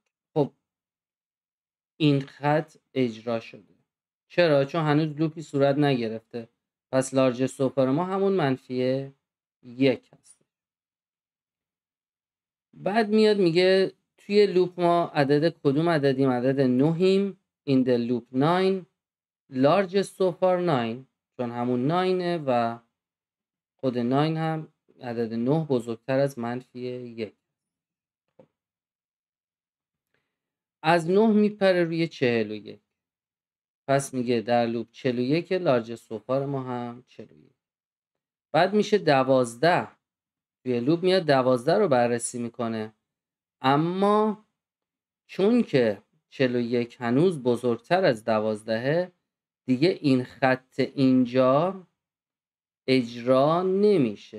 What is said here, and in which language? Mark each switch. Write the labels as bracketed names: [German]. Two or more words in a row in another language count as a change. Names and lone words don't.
[Persian] خب این خط اجرا شده. چرا؟ چون هنوز لوپی صورت نگرفته، پس [English] largest super [Persian] ما همون -1 هست. بعد میاد میگه توی لوپ ما عدد کدوم عددیم؟ [English] عدد 9 in the loop 9 largest so far 9، [Persian] چون همون 9 و خود 9 هم عدد 9 بزرگتر از -1. از 9 میپره روی 41، پس میگه در لوپ 41 [English] largest so far [Persian] ما هم 41. بعد میشه 12. توی لوپ میاد 12 رو بررسی میکنه، اما چون که 41 هنوز بزرگتر از 12 دیگه این خط اینجا اجرا نمیشه.